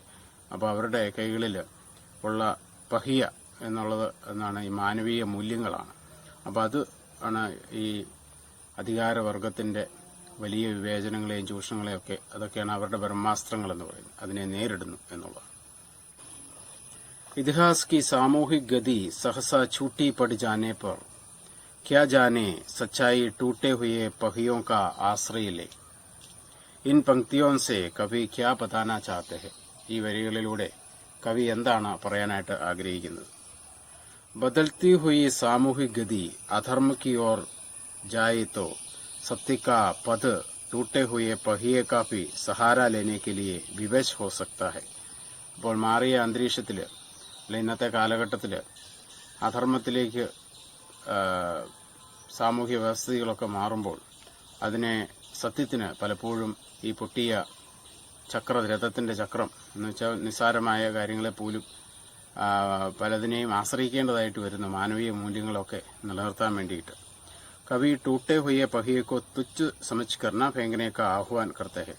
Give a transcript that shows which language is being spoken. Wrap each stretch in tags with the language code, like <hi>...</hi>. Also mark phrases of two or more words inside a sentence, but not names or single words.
<ml>അപ്പോൾ അവരുടെ കൈകളിൽ ഉള്ള പഹിയ എന്നുള്ളത് എന്നാണ് ഈ മാനവീയ മൂല്യങ്ങളാണ്. അപ്പോൾ അത് ആണ് ഈ അധികാരവർഗത്തിന്റെ വലിയ വിവേചനങ്ങളെയും ചൂഷണങ്ങളെയും ഒക്കെ, അതൊക്കെയാണ് അവരുടെ ബ്രഹ്മാസ്ത്രങ്ങൾ എന്ന് പറയുന്നത്. അതിനെ നേരിടുന്നു എന്നുള്ളതാണ്.</ml> <hi>ഇതിഹാസ് की सामूहिक गति सहसा छूटी पड़ जाने पर क्या जाने सच्चाई टूटे हुए पहियों का आश्रय ले. इन पंक्तियों से कवि क्या बताना चाहते हैं.</hi> <ml>ഈ വരികളിലൂടെ കവി എന്താണ് പറയാനായിട്ട് ആഗ്രഹിക്കുന്നത്?</ml> <hi>बदलती हुई सामूहिक गति अधर्म की ओर जाए तो सत्य का पद टूटे हुए पहिए का भी सहारा लेने के लिए विवश हो सकता है.</hi> <ml>അപ്പോൾ മാറിയ അന്തരീക്ഷത്തിൽ, അല്ലെങ്കിൽ ഇന്നത്തെ കാലഘട്ടത്തിൽ അധർമ്മത്തിലേക്ക് സാമൂഹ്യ വ്യവസ്ഥകളൊക്കെ മാറുമ്പോൾ അതിനെ സത്യത്തിന് പലപ്പോഴും ഈ പൊട്ടിയ രഥത്തിന്റെ ചക്രം എന്ന് വെച്ചാൽ നിസ്സാരമായ കാര്യങ്ങളെ പോലും പലതിനെയും ആശ്രയിക്കേണ്ടതായിട്ട് വരുന്ന മാനവീയ മൂല്യങ്ങളൊക്കെ നിലനിർത്താൻ വേണ്ടിയിട്ട്</ml> <hi>कवि टूटे हुए पहियों को तुच्छ समझ कर फेंकने का आह्वान करते हैं.</hi>